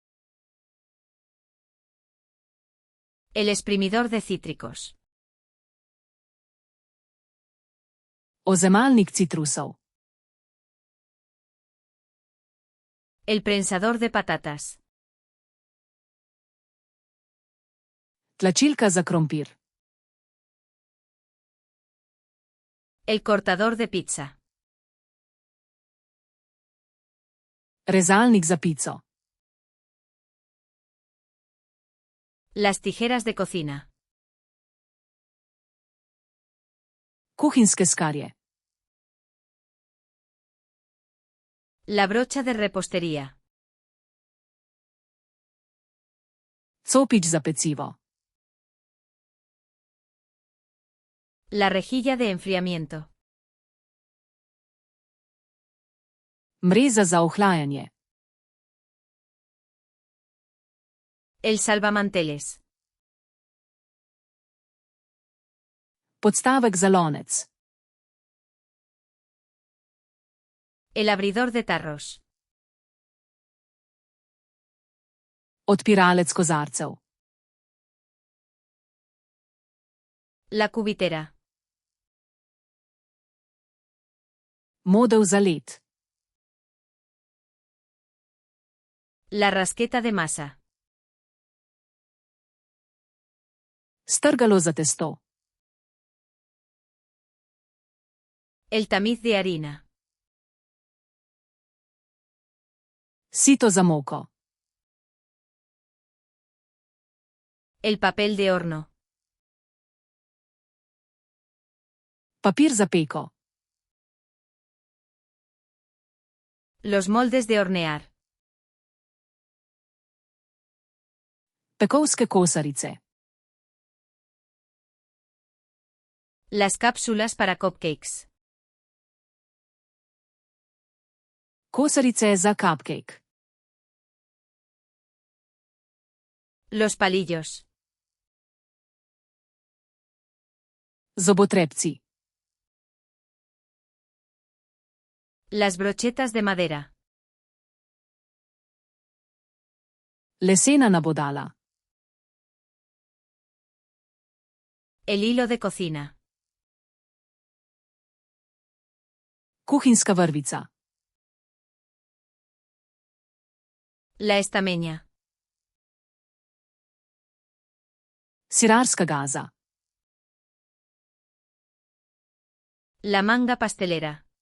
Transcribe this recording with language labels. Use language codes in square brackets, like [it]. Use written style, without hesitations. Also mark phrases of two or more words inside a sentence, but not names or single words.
[es] El exprimidor de cítricos. [sl] Ozemalnik citrusov. [es] El prensador de patatas. [sl] Tlačilka za krompir. [es] El cortador de pizza. [sl] Rezalnik za pico. [es] Las tijeras de cocina. [sl] Kuhinjske skarje. [es] La brocha de repostería. [sl] Copič za pecivo. [es] La rejilla de enfriamiento. [sl] Mreza za ohlajanje. [es] El salvamanteles. [sl] Podstavek za lonec. [es] El abridor de tarros. [sl] Odpiralec kozarcev. [es] La cubitera. [sl] Modev za led. [es] La rasqueta de masa. [sl] Strgalo za testo. [es] El tamiz de harina. [sl] Sito za moko. [es] El papel de horno. [sl] Papir za peko. [es] Los moldes de hornear. [sl] Pekovske kosarice. [es] Las cápsulas para cupcakes. [sl] Kosarice za cupcake. [es] Los palillos. [sl] Zobotrebci. [es] Las brochetas de madera. [sl] Lesena nabodala. [es] El hilo de cocina. [sl] Kuhinjska vrvica. [es] La estameña. [sl] Sirarska gaza. [es] La manga pastelera.